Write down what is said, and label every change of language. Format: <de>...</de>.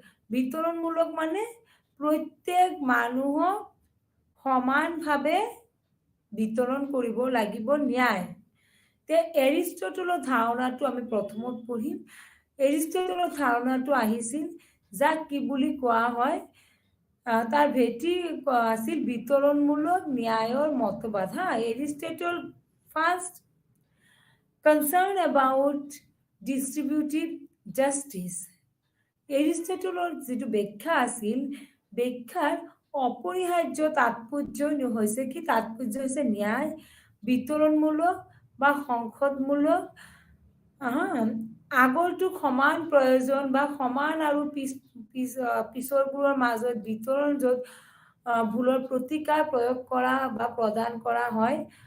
<as>বিতৰণমূলক মানে প্ৰত্যেক মানুহক সমানভাৱে বিতৰণ কৰিব লাগিব ন্যায়। তে এৰিষ্টটলৰ ধাৰণাটো আমি প্ৰথমত পঢ়িম। এৰিষ্টটলৰ ধাৰণাটো আহিছিল যাক কি বুলি কোৱা হয়, তাৰ ভেটি আছিল বিতৰণমূলক ন্যায়ৰ মতবাদ।</as> <en>Aristotle first concerned about distributive justice.</en> <as>এৰিষ্টটলৰ যিটো ব্যাখ্যা আছিল, ব্যাখ্যাৰ অপৰিহাৰ্য তাৎপৰ্য হৈছে ন্যায় বিতৰণমূলক বা সংসদমূলক আগৰটো সমান প্ৰয়োজন বা সমান আৰু পিছৰবোৰৰ মাজত বিতৰণ য'ত ভুলৰ প্ৰতিকাৰ প্ৰয়োগ কৰা বা প্ৰদান কৰা হয়।</as>